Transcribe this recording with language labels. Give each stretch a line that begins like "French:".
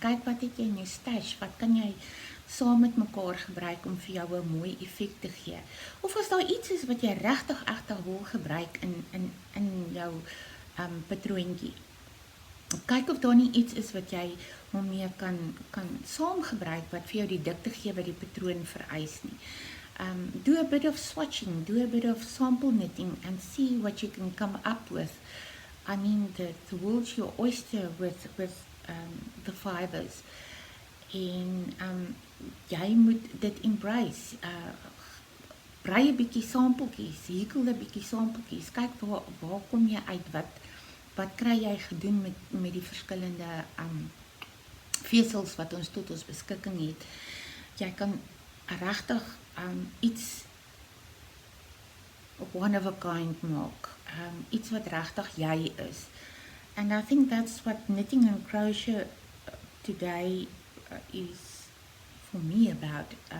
Afrikaans: Kyk wat het jy in jou stash, wat kan jy saam met mekaar gebruik om vir jou 'n mooi effek te gee. Of as daar iets is wat jy regtig wil gebruik in jou patroontjie. Kyk of daar nie iets is wat jy hom mee kan saam gebruik wat vir jou die dikte gee wat die patroon vereis nie.
English: Do a bit of swatching, do a bit of sample knitting and see what you can come up with. I mean, the world's your oyster with the fibers.
Afrikaans: En jy moet dit embrace. Brei 'n bietjie sampeltjies, hekel 'n bietjie sampeltjies. Kyk waar kom jy uit, wat kry jy gedoen met die verskillende vesels wat ons tot ons beskikking het. Jy kan regtig iets
English: one of a kind
Afrikaans: maak, iets wat regtig jy is.
English: And I think that's what knitting and crochet today is for me about.